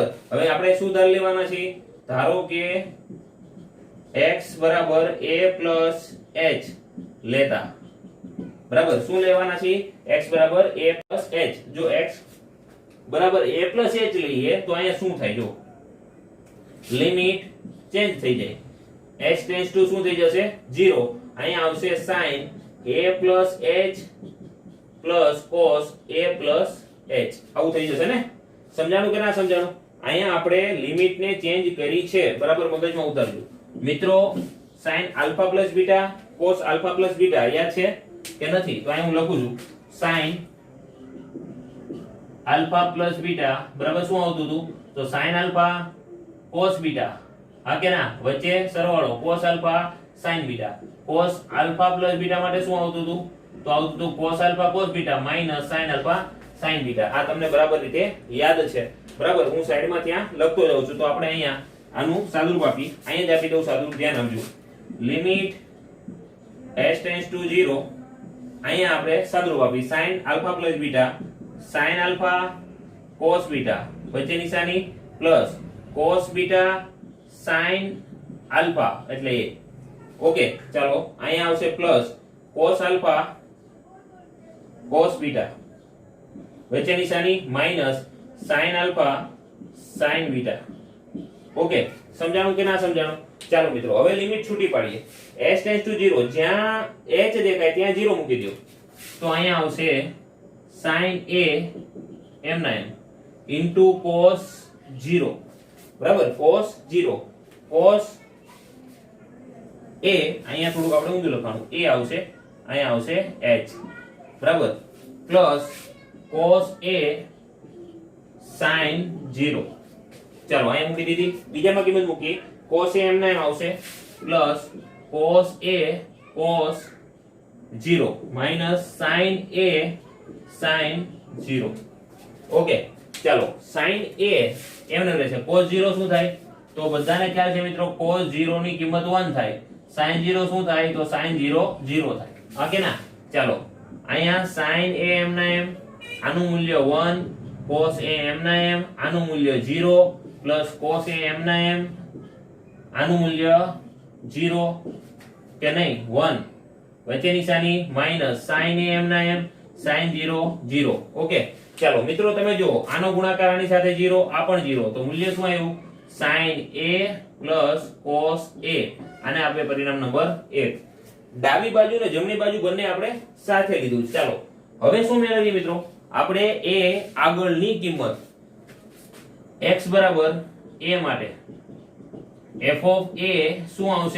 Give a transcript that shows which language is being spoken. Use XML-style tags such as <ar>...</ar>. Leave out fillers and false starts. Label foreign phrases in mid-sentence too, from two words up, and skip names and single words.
<gu>હવે આપણે શું ધાર લેવાના છે? ધારો કે x બરાબર</gu> <en>a plus h</en> <gu>લેતા. બરાબર. શું લેવાના છે? x બરાબર</gu> <en>a plus h.</en> <gu>જો x બરાબર</gu> <en>a plus h</en> <gu>લઈએ તો અહીંયા શું થાય? જો</gu> <en>limit change</en> <gu>થઈ જાય.</gu> <en>h tends to</en> <gu>શું થઈ જશે?</gu> <en>0.</en> <gu>અહીંયા આવશે</gu> <en>sin a plus h plus cos a plus h.</en> <gu>આવું થઈ જશે ને? સમજાણું કે ના સમજાણું? અહીંયા આપણે લિમિટ ને ચેન્જ કરી છે. બરાબર. મગજમાં ઉતારજો મિત્રો.</gu> <en>sin alpha plus beta cos alpha plus beta</en> <gu>યાદ છે કે નથી? તો અહીંયા હું લખું છું</gu> <en>sin alpha plus beta</en> <gu>બરાબર શું આવતું હતું?</gu> <en>તો sin alpha cos beta.</en> <gu>હા કે ના? વચ્ચે સરવાળો</gu> <en>cos alpha sin beta. cos alpha plus beta</en> <gu>માટે શું આવતું હતું? તો આવતું હતું</gu> <en>cos alpha cos beta minus sin alpha sin beta.</en> <gu>આ તમને બરાબર રીતે યાદ છે. બરાબર. હું સાઈડમાં ત્યાં લખતો જાઉં છું. તો આપણે અહીંયા આનું સાદુરૂપ આપી, અહીંયા જ આપી દઉં સાદુરૂપ. ધ્યાન આપજો.</gu> <en>limit h tends to 0.</en> <gu>અહીંયા આપણે સાદુરૂપ આપી</gu> <en>sin alpha plus beta sin alpha cos beta</en> <gu>વચ્ચે નિશાની</gu> <en>પ્લસ cos beta sin alpha</en> <gu>એટલે એ.</gu> <en>ઓકે.</en> <gu>ચાલો અહીંયા આવશે</gu> <en>પ્લસ cos alpha cos beta</en> <gu>વચ્ચે નિશાની</gu> <en>માઈનસ sin alpha sin beta.</en> <gu>ઓકે. સમજાણું કે ના સમજાણું? ચાલો મિત્રો હવે લિમિટ છૂટી પાડીએ.</gu> <en>h tends to 0</en> <gu>જ્યાં h દેખાય ત્યાં 0 મૂકી દો. તો અહીંયા આવશે</gu> <en>sin a m ના m into cos 0.</en> <gu>બરાબર.</gu> <en>cos 0 cos a</en> <gu>અહીંયા થોડુંક આપણે ઊંધું લખવાનું. a આવશે, અહીંયા આવશે h. બરાબર.</gu> <en>પ્લસ cos a sin 0.</en> <gu>ચાલો અહીંયા મૂકી દીધી. બીજામાં કિંમત મૂકી.</gu> <en>cos a m ના m આવશે પ્લસ cos a cos 0 minus sin a sin 0.</en> <gu>ઓકે. ચાલો</gu> <en>sin a</en> <gu>એમને રહેશે.</gu> <en>cos 0</en> <gu>શું થાય? તો બધાને ખ્યાલ છે મિત્રો</gu> <en>cos 0</en> <gu>ની કિંમત 1 થાય.</gu> <en>sin 0</en> <gu>શું થાય? તો</gu> <en>sin 0 0</en> <gu>થાય. હા કે ના? ચાલો અહીંયા</gu> <en>sin a m</en> <gu>ના m આનું મૂલ્ય 1,</gu> <en>cos a m</en> <gu>ના m આનું મૂલ્ય 0</gu> <en>પ્લસ cos a m</en> <gu>ના m આનું મૂલ્ય 0 કે નહીં 1 વચ્ચે નિશાની</gu> <en>માઈનસ sin a m</en> <gu>ના</gu> <en>m sin 0 0.</en> <gu>ઓકે. ચાલો મિત્રો તમે જુઓ આનો ગુણાકાર આની સાથે 0, આ પણ 0. તો મૂલ્ય શું આવ્યું?</gu> <en>sin a plus cos a.</en> <gu>આને આપણે પરિણામ નંબર 1. ડાબી બાજુ ને જમણી બાજુ બંને આપણે સાથે લીધું. ચાલો હવે શું મેળવીએ મિત્રો? આપણે a આગળની કિંમત x બરાબર a માટે</gu> <en>f of a</en> <gu>શું આવશે?</gu>